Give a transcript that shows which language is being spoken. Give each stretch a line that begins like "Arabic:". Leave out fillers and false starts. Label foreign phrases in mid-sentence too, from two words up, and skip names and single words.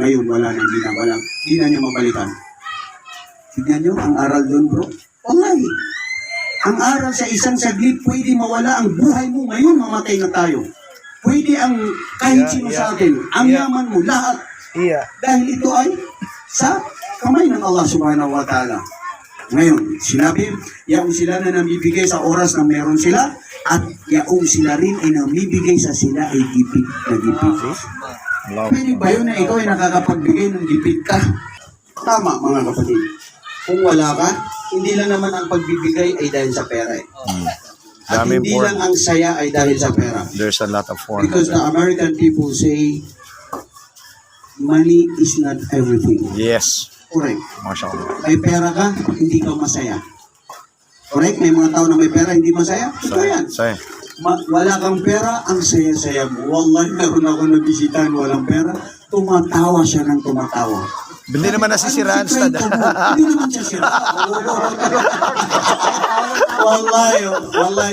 Filipino: Ngayon, wala nang ginagawa. Hindi na niya mabalikan. Tignan niyo, ang aral doon, bro. Wallahi. Ang aral sa isang saglit, pwede mawala ang buhay mo. Ngayon, mamatay na tayo. Pwede ang kahit sino sa atin. Ang yaman mo, lahat. Dahil ito ay sa kamay ng Allah
Arabic: سبحانه وتعالى.
Filipino: Ngayon, sinabi, yaong sila na namibigay sa oras na meron sila, at yaong sila rin ay namibigay sa sila ay gipit na gipit. Pwede ba yun na ikaw ay nakakapagbigay ng gipit ka? Tama, mga kapatid. Kung wala ka, hindi lang naman ang pagbibigay ay dahil sa pera At Daming hindi form. lang ang saya ay dahil sa pera.
English: There's a lot of form. Because the American people say, money is not everything. Yes. Correct.
Filipino: MashaAllah. May pera ka, hindi ka masaya. Correct? May mga tao na may pera, hindi masaya. Ito yan. Sahih. Wala kang pera, ang saya-saya mo. Wallahi, meron ako nabisitahan, walang pera. Tumatawa siya ng tumatawa. Hindi naman nasisiraan, Anong Ustad. sikreto mo? Hindi naman siya sira. Wallahi.